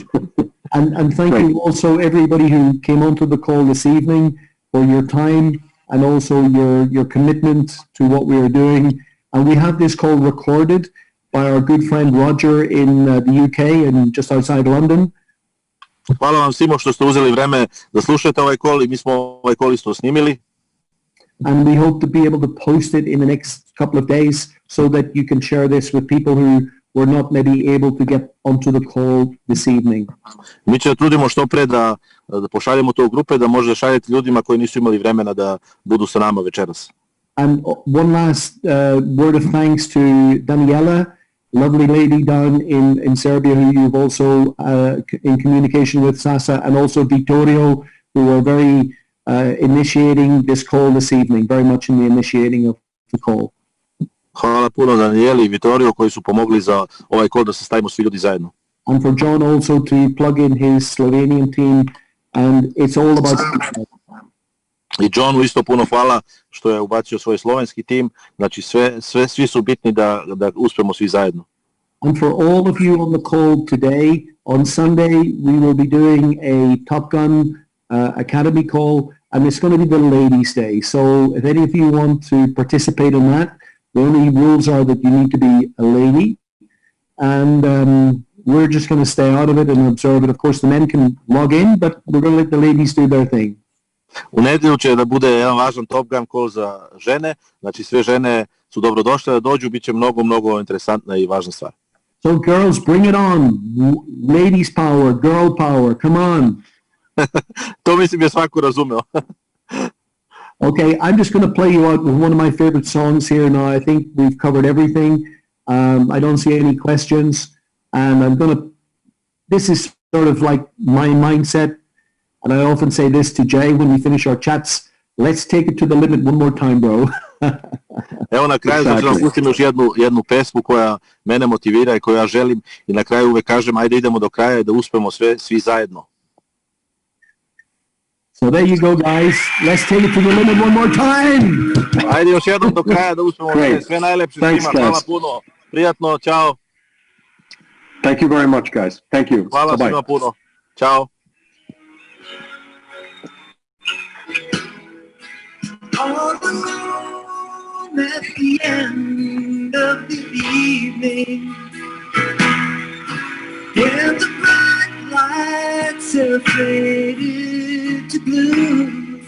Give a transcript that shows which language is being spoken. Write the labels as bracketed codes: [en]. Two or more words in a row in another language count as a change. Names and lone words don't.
[en] And thank you also everybody who came onto the call this evening for your time and also your commitment to what we are doing. And we have this call recorded by our good friend Roger in the UK and just outside London. [sr] Hvala vam svima što ste uzeli vreme da slušate ovaj call, i mi smo ovaj call isto snimili. [en] And we hope to be able to post it in the next couple of days so that you can share this with people who were not maybe able to get onto the call this evening. [sr] Mi će trudimo što pre da pošaljemo to u grupe, da možda šaljete ljudima koji nisu imali vremena da budu sa nama večeras. [en] And one last word of thanks to Daniela, lovely lady down in Serbia, who you've also in communication with, Sasa, and also Vittorio, who are very initiating this call this evening, very much in the initiating of the call. [sr] Hvala puno Danieli i Vittorio koji su pomogli za ovaj call da se stavimo svi ljudi zajedno. [en] And for John also to plug in his Slovenian team, and it's all about... [sr] I Johnu isto puno hvala što je ubacio svoj slovenski tim, znači svi su bitni da uspemo svi zajedno. [en] And for all of you on the call today, on Sunday we will be doing a Top Gun Academy call, and it's going to be the Ladies' Day. So if any of you want to participate in that, the only rules are that you need to be a lady, and we're just going to stay out of it and observe it. Of course, the men can log in, but we're going to let the ladies do their thing. [sr] U nedjelju će da bude jedan važan Top Gun call za žene, znači sve žene su dobrodošle da dođu, bit će mnogo interesantna i važna stvar. [en] So girls, bring it on. Ladies power, girl power, come on. [sr] To mislim je svako razumeo. [en] Okay, I'm just going to play you out with one of my favorite songs here now. I think we've covered everything. I don't see any questions. And this is sort of like my mindset. And I often say this to Jay when we finish our chats. Let's take it to the limit one more time, bro. [sr] Evo na kraju ću pustim još jednu pesmu koja mene motivira i koju ja želim. I na kraju uvek kažem, ajde idemo do kraja i da uspemo svi zajedno. [en] So there you go, guys. Let's take it to the limit one more time. [sr] Ajde još jednom do kraja da uspemo sve najlepše svima. Hvala puno. Prijatno, čao. [en] Thank you very much, guys. Thank you. [sr] Hvala svima puno. Ćao. [en] All alone at the end of the evening, and the bright lights are faded to blue.